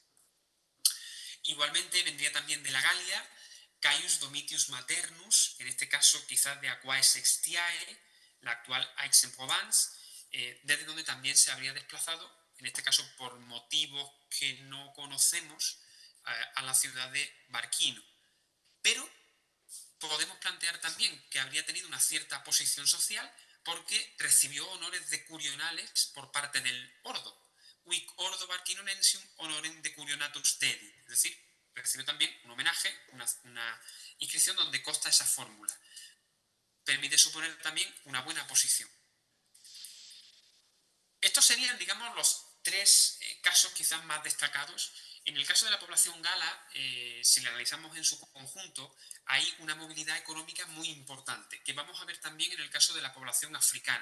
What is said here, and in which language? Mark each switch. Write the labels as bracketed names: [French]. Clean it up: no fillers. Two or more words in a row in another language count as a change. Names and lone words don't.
[Spanish] Igualmente vendría también de la Galia Caius Domitius Maternus, en este caso quizás de Aquae Sextiae, la actual Aix-en-Provence, desde donde también se habría desplazado, en este caso por motivos que no conocemos, a la ciudad de Barquino. Pero podemos plantear también que habría tenido una cierta posición social porque recibió honores decurionales por parte del Ordo. [Latin] Uic Ordo Barquinonensium honorem decurionatus dedit, [Spanish] es decir, recibió también un homenaje, una inscripción donde consta esa fórmula. Permite suponer también una buena posición. Estos serían, digamos, los 3 casos quizás más destacados. En el caso de la población gala, si la analizamos en su conjunto, hay una movilidad económica muy importante, que vamos a ver también en el caso de la población africana.